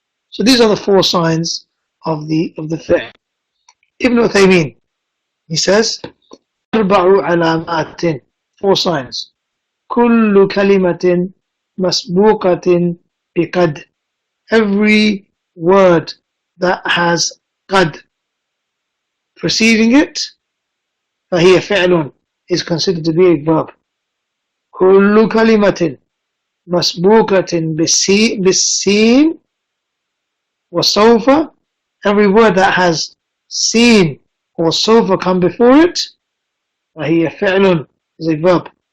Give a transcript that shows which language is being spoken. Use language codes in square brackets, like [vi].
[en] So these are the four signs of the fi'l. Ibn Uthaimeen, he says, [ar] أربع علامات, [en] 4 signs. [ar] كل كلمة مسبوقة بقد, [en] every word that has قد preceding it, [ar] فهي فعل, [en] is considered to be a verb. [ar] كل كلمة مسبوقة بالسين وسوف, [en] every word that has seen or سوف come before it, [ar] فهي فعل, [en] is a verb.